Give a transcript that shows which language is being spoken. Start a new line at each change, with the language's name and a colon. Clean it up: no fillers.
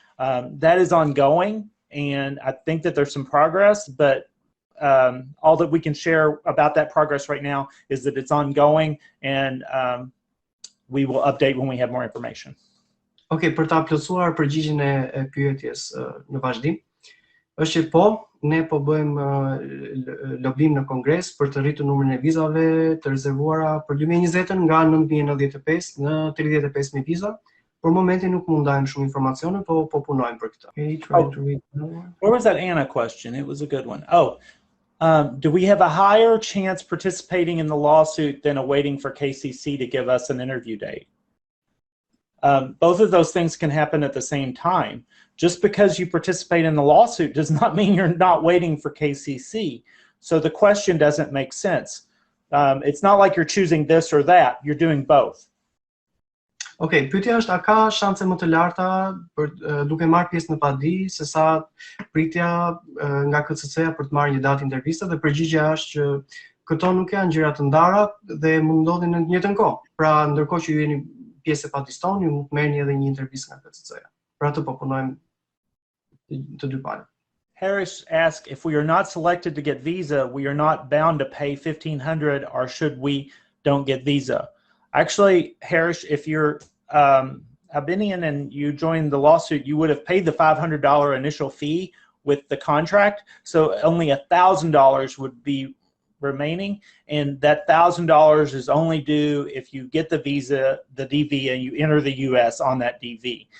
English: That is ongoing, and I think that there's some progress, but all that we can share about that progress right now is that it's ongoing, and we will update when we have more information.
Albanian: Okay, për ta plotësuar përgjigjen e pyetjes në vazhdim, është që po, ne po bëjmë lobim në Kongres për të rritur numrin e vizave të rezervuara për 2020 nga 9.095 në 35.000 viza. Për momentin nuk mund ndajmë shumë informacione, po punojmë për këtë.
English: Okay, where was that Anna question? It was a good one. Do we have a higher chance participating in the lawsuit than awaiting for KCC to give us an interview date? Both of those things can happen at the same time. Just because you participate in the lawsuit does not mean you're not waiting for KCC. So the question doesn't make sense. It's not like you're choosing this or that. You're doing both.
Albanian: Okay, pyetja është, a ka shanse më të larta për duke marrë pjesë në padi se sa pritja nga KCC-ja për të marrë një datë interviste, dhe përgjigjja është që këto nuk janë gjëra të ndara dhe mund ndodhin në të njëjtën kohë. Pra ndërkohë që ju jeni pjesë e padisë tonë, ju mund të merrni edhe një intervistë nga KCC-ja. Pra të po punojmë të dy palët.
English: Harris asks, if we are not selected to get visa, we are not bound to pay $1,500, or should we don't get visa? Actually, Harris, if you're Albanian and you joined the lawsuit, you would have paid the $500 initial fee with the contract, so only $1,000 would be remaining, and that $1,000 is only due if you get the visa, the DV, and you enter the U.S. on that DV.